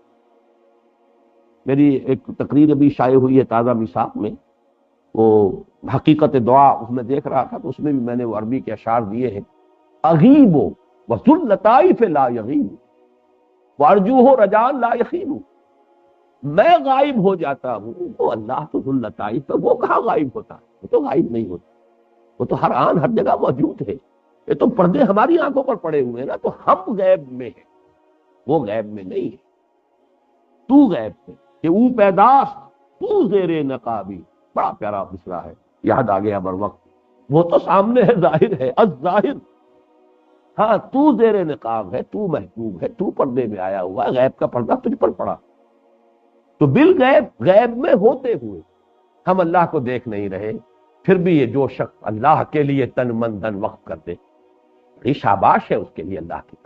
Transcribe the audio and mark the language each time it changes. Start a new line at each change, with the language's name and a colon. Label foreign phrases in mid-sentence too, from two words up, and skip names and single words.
Urdu: میری ایک تقریر ابھی شائع ہوئی ہے تازہ میثاق میں، وہ حقیقت دعا اس میں دیکھ رہا تھا تو اس میں بھی میں نے وہ عربی کے اشعار دیے ہیں.
Arabic: اغیب وذو اللطائف لا یغیب وارجوہ رجاء لا یخیب.
Urdu: میں غائب ہو جاتا ہوں تو اللہ تو ذو اللطائف ہے، وہ کہاں غائب ہوتا ہے؟ وہ تو غائب نہیں ہوتا، وہ تو ہر آن ہر جگہ موجود ہے. یہ تو پردے ہماری آنکھوں پر پڑے ہوئے ہیں نا، تو ہم غیب میں ہیں، وہ غیب میں نہیں ہے. تو غیب ہے کہ
Persian: او پیداست تو زیر نقابی.
Urdu: بڑا پیارا مصرع ہے، یاد آ گیا بر وقت. وہ تو سامنے ہے، ظاہر ہے، الظاہر. ہاں تو زیر نقاب ہے، تو محبوب ہے، تو پردے میں آیا ہوا، غیب کا پردہ تجھ پر پڑا. تو بالغیب، غیب میں ہوتے ہوئے ہم اللہ کو دیکھ نہیں رہے، پھر بھی یہ جو شخص اللہ کے لیے تن من دھن وقف کر دے، یہ شاباش ہے اس کے لیے اللہ کی طرف۔